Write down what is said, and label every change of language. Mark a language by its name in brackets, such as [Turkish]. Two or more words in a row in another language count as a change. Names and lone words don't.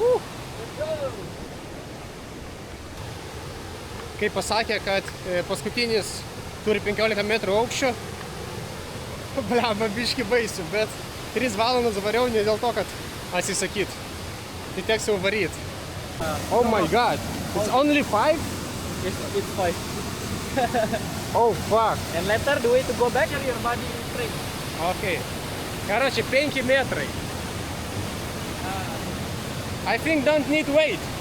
[Lithuanian] Kaip pasakė, kad paskutinis turi 15 metrų aukščio. Bliamba, biški baisu, bet 3 valandas variau ne dėl to, kad atsisakyt. Tai teks jau varyt. [English] Oh my god, it's only 5? It's 5. Oh fuck. And later the way to go back your body is straight. Okay. [Russian] Короче, 5 метры. [English] I think don't need weight.